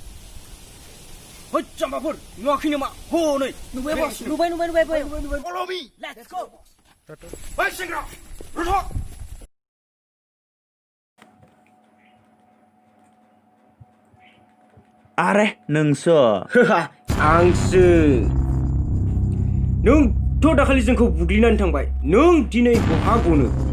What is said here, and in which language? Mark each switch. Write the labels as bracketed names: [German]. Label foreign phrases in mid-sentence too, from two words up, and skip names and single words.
[Bodo] होद जाम्बाफोर नुवाखै नामा हनै नुबाय बस नुबाय [English] follow me let's go [Bodo] ओइ सेंग्रा रथ' आरे नोंसो आंसो नोंथ' दाखालि जोंखौ बुग्लिनानै थांबाय नों दिनै बहा गनो